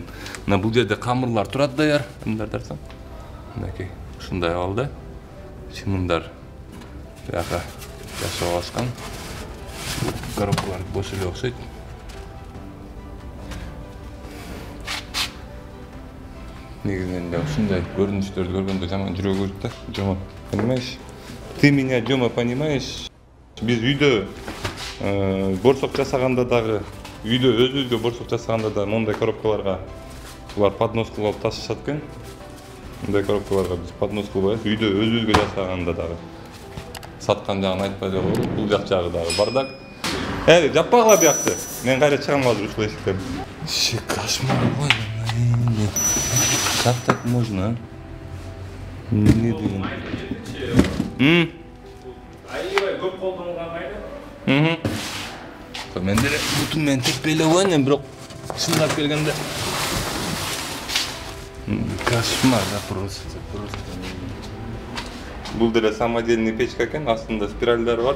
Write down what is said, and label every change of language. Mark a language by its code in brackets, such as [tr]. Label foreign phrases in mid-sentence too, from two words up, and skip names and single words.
[ky] Мына бул жерде камырлар турат даяр, кимдер тарса. Мынакей ушундай абалда чымындар бияка жашап алышкан. Коробкалар бош эле окшойт. Негизинен эле ушундай көрүнүштөрдү көргөндө жаман жүрөгү өлүп да. [ru] Жома, понимаешь? Ты меня, Жома, понимаешь? [ky] Биз үйдө борсок жасаганда дагы, үйдө өзүбүзгө борсок жасаганда да мондай коробкаларга булар поднос кылып ташышат экен. Мындай коробкаларга биз поднос кылбайбыз, үйдө өзүбүзгө жасаганда дагы. Саткан жагын айтпай эле коелу, бул жагы дагы бардак. Жаппагыла биякты. Мен кайра чыгам азыр ушул эшиктен. [kk] Кошмар ғой. [ru] Как так можно? [ky] Не деген. Аябай көп колдонулган кайда? Мен деле бутун менен теппей эле койгон, бирок чындап келгенде кошмар да просто. Бул деле [ru] самодельный печка [ky] экен, астында спиральдер бар.